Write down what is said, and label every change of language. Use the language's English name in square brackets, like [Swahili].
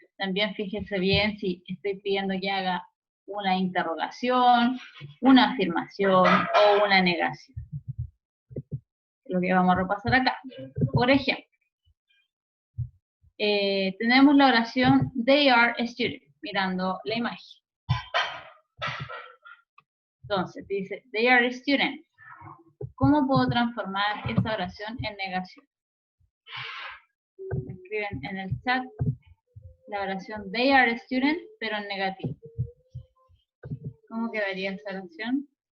[Spanish] También fíjense bien si estoy pidiendo que haga una interrogación, una afirmación o una negación. Lo que vamos a repasar acá. Por ejemplo, tenemos la oración [English] they are students, [Spanish] mirando la imagen. Entonces, dice [English] they are students. [Spanish] ¿Cómo puedo transformar esta oración en negación? Escriben en el chat la oración [English] they are students, [Spanish] pero en negativo. ¿Cómo quedaría esa oración?